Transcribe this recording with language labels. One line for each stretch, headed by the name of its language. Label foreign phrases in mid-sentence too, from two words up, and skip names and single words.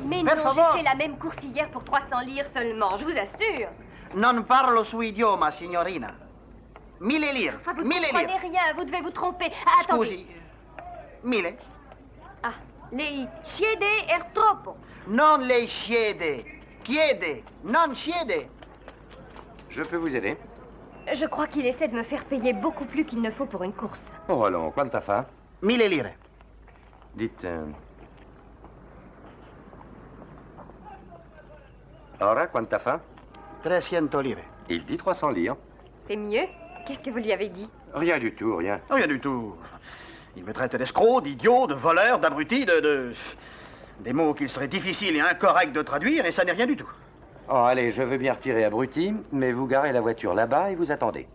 French: Mais
Italian: per
French: non,
Italian: favor.
French: j'ai fait la même course hier pour 300 lire seulement, je vous assure.
Italian: Non parlo suo idioma, signorina. 1000 lire.
French: Enfin, vous ne
Italian: 1000
French: comprenez
Italian: lire.
French: rien, vous devez vous tromper. Ah, attendez.
Italian: Scusi. 1000. Ah, lei chiede er troppo. Non lei chiede. Chiede. Non chiede.
French: Je peux vous aider? Je crois qu'il essaie de me faire payer beaucoup plus qu'il ne faut pour une course. Oh, allons,
Italian: quanta fa? 1000 lire.
French: Dites...
Italian: Ora, quanta fa? 300 lire.
French: Il dit 300 lire. C'est mieux? Qu'est-ce que vous lui avez dit? Rien du tout, rien. Rien du tout. Il me traite d'escroc, d'idiot, de voleur, d'abruti, des mots qu'il serait difficile et incorrect de traduire, et ça n'est rien du tout. Oh, allez, je veux bien retirer abruti, mais vous garez la voiture là-bas et vous attendez.